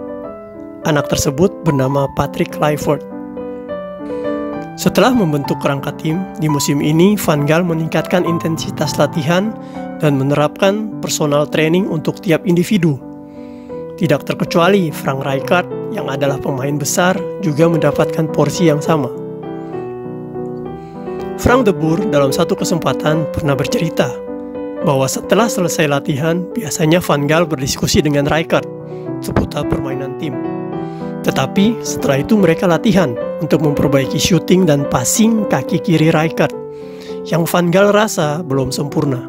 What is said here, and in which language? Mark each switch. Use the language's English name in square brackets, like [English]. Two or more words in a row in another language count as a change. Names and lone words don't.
[Indonesian] Anak tersebut bernama Patrick Kluivert. Setelah membentuk kerangka tim, di musim ini Van Gaal meningkatkan intensitas latihan dan menerapkan [English] personal training [Indonesian] untuk tiap individu. Tidak terkecuali Frank Rijkaard yang adalah pemain besar juga mendapatkan porsi yang sama. Frank de Boer dalam satu kesempatan pernah bercerita bahwa setelah selesai latihan, biasanya Van Gaal berdiskusi dengan Rijkaard seputar permainan tim. Tetapi setelah itu mereka latihan untuk memperbaiki shooting dan passing kaki kiri Rijkaard yang Van Gaal rasa belum sempurna.